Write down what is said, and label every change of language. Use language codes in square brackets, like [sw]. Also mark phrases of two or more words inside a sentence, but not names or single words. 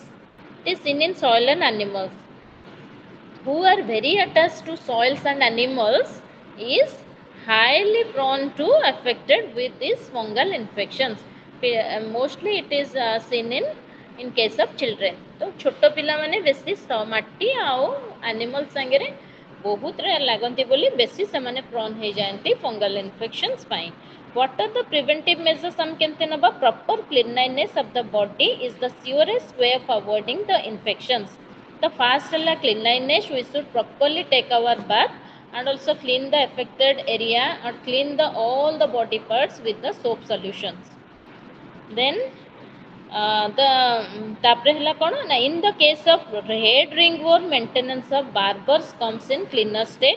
[en] It is seen in soil and animals. Who are very attached to soils and animals is highly prone to affected with these fungal infections. Mostly it is seen in case of children. [or] ତ ଛୋଟ ପିଲା ମାନେ ବେଶି ମାଟି ଆଉ एनिमल ସଙ୍ଗେ ବହୁତ ଲାଗନ୍ତି ବୋଲି ବେଶି ସେ प्रोन ହୋଇ ଯାଆନ୍ତି [en] fungal infections [or] ପାଇଁ. [en] What are the preventive measures some [or] କେମିତି ନେବା? [en] Proper cleanliness of the body is the surest way of avoiding the infections. The first cleanliness, we should properly take our bath and also clean the affected area or clean all the body parts with the soap solutions. Then in the case of head ringworm, maintenance of barbers comes in cleaner state.